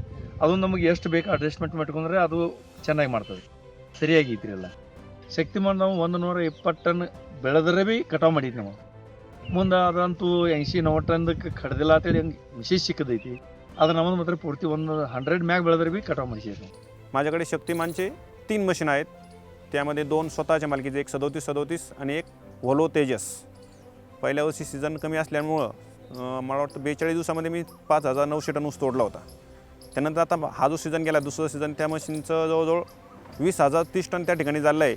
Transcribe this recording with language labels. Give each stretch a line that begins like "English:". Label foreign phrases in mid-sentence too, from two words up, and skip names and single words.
Kannada: ಅದು ನಮಗೆ ಎಷ್ಟು ಬೇಕು ಅಡ್ಜಸ್ಟ್ಮೆಂಟ್ ಮಾಡ್ಕೊಂಡ್ರೆ ಅದು ಚೆನ್ನಾಗಿ ಮಾಡ್ತದೆ, ಸರಿಯಾಗಿ ಐತ್ರಿ ಎಲ್ಲ. ಶಕ್ತಿಮಾನ್ ನಾವು 120 ಟನ್ ಬೆಳೆದ್ರೆ ಭೀ ಕಟಾವು ಮಾಡಿದ್ವಿ ನಾವು. ಮುಂದೆ ಅದಂತೂ 80-90 ಟನ್ದಕ್ಕೆ ಕಡ್ದಿಲ್ಲ ಅಂತೇಳಿ ಹಂಗೆ ಮಿಷಿನ್ ಸಿಕ್ಕದೈತಿ. ಅದು ನಮ್ಮದು ಮಾತ್ರ ಪೂರ್ತಿ 100 मॅग ಬೆಳೆದ್ರೆ ಭೀ ಕಟಾವು ಮಾಡಿಸಿ.
Marathi: माझ्याकडे शक्तिमानचे 3 मशीन आहेत. त्यामध्ये 2 स्वतःच्या मालकीचे, एक 3737 आणि एक व्होल्वो तेजस. पहिल्या वर्षी सीझन कमी असल्यामुळं मला वाटतं 42 दिवसामध्ये मी 5900 टन ऊस तोडला होता. त्यानंतर आता हा जो सीझन गेला, दुसरं सीझन, त्या मशीनचं जवळजवळ 20,030 टन त्या ठिकाणी झालं आहे.